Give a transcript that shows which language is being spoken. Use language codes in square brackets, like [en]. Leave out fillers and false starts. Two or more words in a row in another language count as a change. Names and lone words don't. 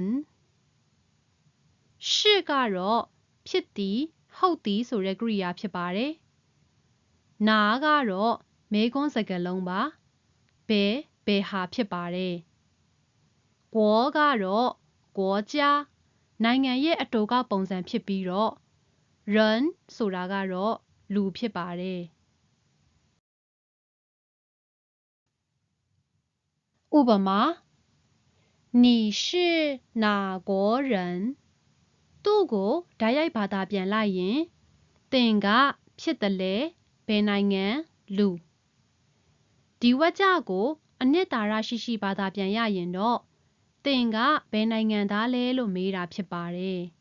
[my] ရှစ်ကတော့ဖြစ်သည်ဟုတ်သည်ဆိုတဲ့ကရိယာဖြစ်ပါတယ်နာကတော့မေခွန်းစကားလုံးပါဘယ်ဟာဖြစ်ပါတယ်ကိုကတော့国家နိုင်ငံရဲ့အတူကောက်ပုံစံဖြစ်ပြီးတော့人ဆိုတာကတော့လူဖြစ်ပါတယ် ဥပမာ [zh] 你是哪国人 [my] သူ့ကိုဓာတ်ရိုက်ဘာသာပြန်လိုက်ရင်သင်ကဖြစ်တယ်လေဘယ်နိုင်ငံလူဒီဝါကျကိုအနှစ်သာရရှိဘာသာပြန်ရရင်တော့သင်ကဘယ်နိုင်ငံသားလဲလို့မေးတာဖြစ်ပါတယ်